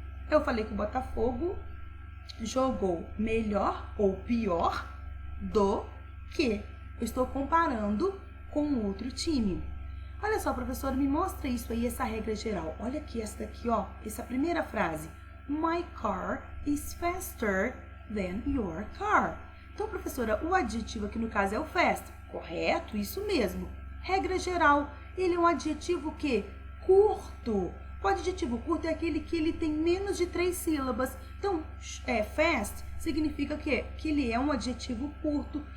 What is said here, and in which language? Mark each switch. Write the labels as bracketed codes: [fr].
[pt] Eu falei que o Botafogo jogou melhor ou pior do que. Eu estou comparando com outro time. Olha só, professora, me mostra isso aí, essa regra geral. Olha aqui, essa daqui, ó, essa primeira frase. [en] My car is faster than your car. [pt] Então, professora, o adjetivo aqui no caso é o fast. Correto? Isso mesmo. Regra geral, ele é um adjetivo que? Curto. O adjetivo curto é aquele que ele tem menos de 3 sílabas. Então, fast significa que ele é um adjetivo curto.